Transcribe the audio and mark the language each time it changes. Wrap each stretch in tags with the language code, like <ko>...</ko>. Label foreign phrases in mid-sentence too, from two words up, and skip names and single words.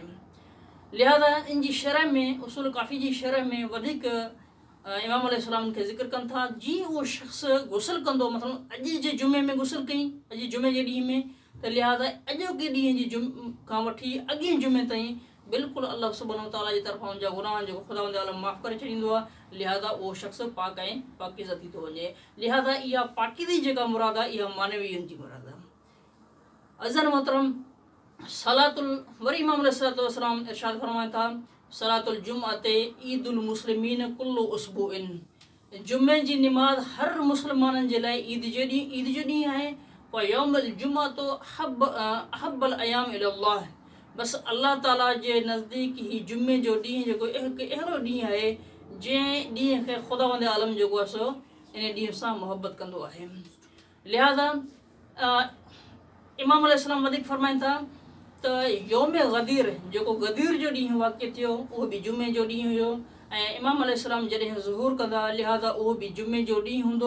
<sd>लिहाज़ा इन जी शरह में उसूल काफ़ी जी शरह में वधीक इमाम अलैहिस्सलाम खे ज़िक्र कनि था जीअं उहो शख़्स गुस्ल कंदो मसलन अॼु जे जुमे में गुस्ल कई अॼु जुमे जे ॾींहं में त लिहाज़ा अॼोके ॾींहं जी खां वठी अॻे जुमे ताईं बिल्कुलु अल्लाह</sd> <ar>سبحانه وتعالى</ar> <sd>जी तरफ़ां उनजा गुनाह जेको ख़ुदावंद आलम माफ़ करे छॾींदो आहे। लिहाज़ा उहो शख़्स पाक ऐं पाकीज़ा थी थो वञे। लिहाज़ा इहा पाकीज़ी जेका मुराद आहे इहा मानवीयन जी मुराद आहे। अज़न मोहतरम सलातुल वरी इमाम अलैहिस्सलाम इरशाद फरमाइनि था</sd> <ar>صلاة الجمعة عيد المسلمين كل أسبوع.</ar> <sd>जुमे जी निमाज़ हर मुस्लमाननि जे लाइ ईद जो ॾींहुं आहे।</sd> <ar>ويوم الجمعة أحب الأيام إلى الله.</ar> <sd>बसि अल्लाह ताला जे नज़दीक ही जुमे जो ॾींहुं जेको हिकु अहिड़ो ॾींहुं आहे जंहिं ॾींहं खे ख़ुदावंद आलम जेको आहे सो इन ॾींहं सां मुहबत कंदो आहे। लिहाज़ा इमाम अलैहिस्सलाम वधीक फरमाइनि था त</sd> <ar>يوم غدير</ar> <sd>जेको गदीर जो ॾींहुं वाक़िअ थियो उहो बि जुमे जो ॾींहुं हुयो ऐं इमाम अलैहिस्सलाम जॾहिं ज़ुहूर कंदा लिहाज़ा उहो बि जुमे जो ॾींहुं हूंदो।</sd>